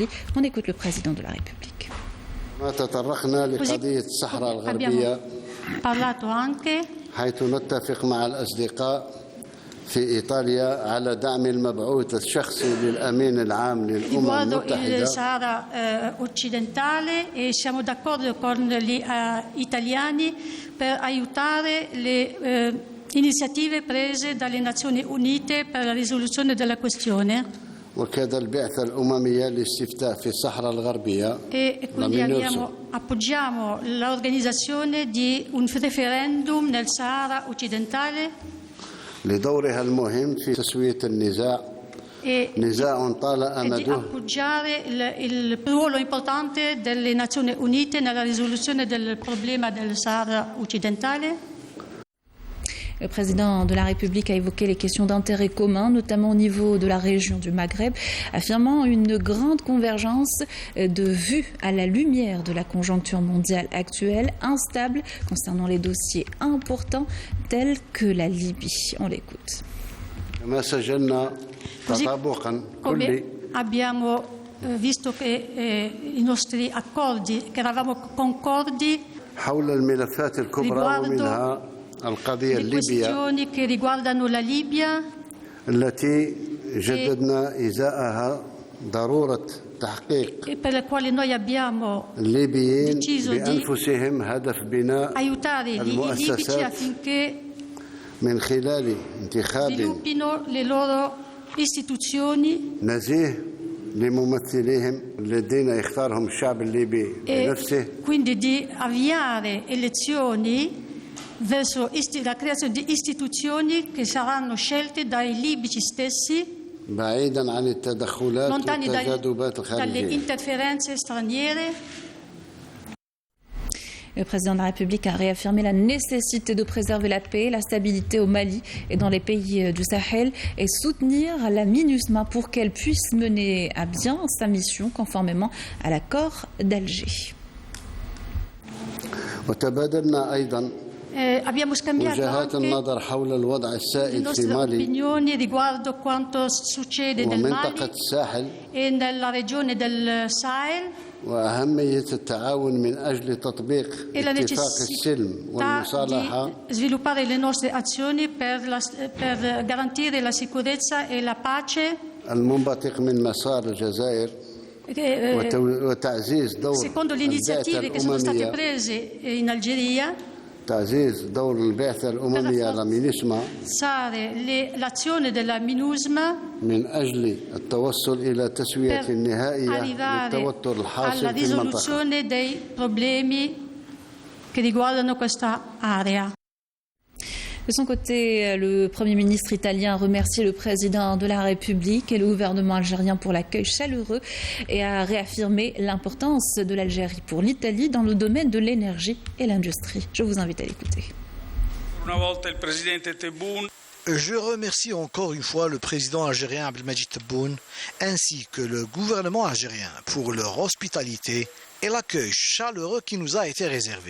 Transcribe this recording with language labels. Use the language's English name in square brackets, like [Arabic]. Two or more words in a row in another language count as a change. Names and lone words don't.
[French] On écoute le président de la République. [Arabic] تطرقنا لقضية الصحراء الغربية حيث نتفق مع الأصدقاء في إيطاليا على دعم المبعوث الشخصي للأمين العام للأمم المتحدة. [Italian] il Sahara occidentale e siamo d'accordo con gli italiani per aiutare le iniziative prese dalle Nazioni Unite per la risoluzione della questione. [Arabic] وكذا البعثة الأممية للاستفتاء في الصحراء الغربية. [Italian] E quindi appoggiamo l'organizzazione di un referendum nel Sahara occidentale. [Arabic] لدورها المهم في تسوية النزاع نزاع طال أمده. [Italian] Di appoggiare il ruolo importante delle Nazioni Unite nella risoluzione del problema del Sahara occidentale. [French] Le président de la République a évoqué les questions d'intérêt commun, notamment au niveau de la région du Maghreb, affirmant une grande convergence de vues à la lumière de la conjoncture mondiale actuelle, instable concernant les dossiers importants tels que la Libye. On l'écoute. [Italian] Come abbiamo visto che i nostri accordi, che eravamo concordi riguardo [Arabic] القضية [Italian] الليبية che riguardano la Libia [Arabic] التي جددنا إزاءها ضرورة تحقيق [Italian] per la quale noi abbiamo [Arabic] الليبيين [Italian] deciso [Arabic] بأنفسهم هدف بناء [Italian] aiutare i libici affinché [Arabic] من خلال انتخاب [Italian] sviluppino le loro istituzioni [Arabic] نزيه لممثليهم الذين يختارهم الشعب الليبي بنفسه [Italian] quindi di avviare elezioni verso la creazione di istituzioni che saranno scelte dai libici stessi, lontani dalle interferenze straniere. [French] Le président de la République a réaffirmé la nécessité de préserver la paix et la stabilité au Mali et dans les pays du Sahel et soutenir la MINUSMA pour qu'elle puisse mener à bien sa mission conformément à l'accord d'Alger. [Italian] Abbiamo scambiato anche le nostre opinioni riguardo quanto succede nel Mali e nella regione del Sahel e la necessità di sviluppare le nostre azioni per garantire la sicurezza e la pace secondo le iniziative che sono state prese in Algeria. [Arabic] تعزيز دور البعثة الأممية لمينيسما [Italian] l'azione della MINUSMA [Arabic] من أجل التوصل إلى تسوية نهائية للتوتر الحاصل في المنطقة. [Italian] risoluzione dei problemi che riguardano questa area. [French] De son côté, le Premier ministre italien a remercié le président de la République et le gouvernement algérien pour l'accueil chaleureux et a réaffirmé l'importance de l'Algérie pour l'Italie dans le domaine de l'énergie et l'industrie. Je vous invite à l'écouter. Je remercie encore une fois le président algérien Abdelmadjid Tebboune ainsi que le gouvernement algérien pour leur hospitalité et l'accueil chaleureux qui nous a été réservé.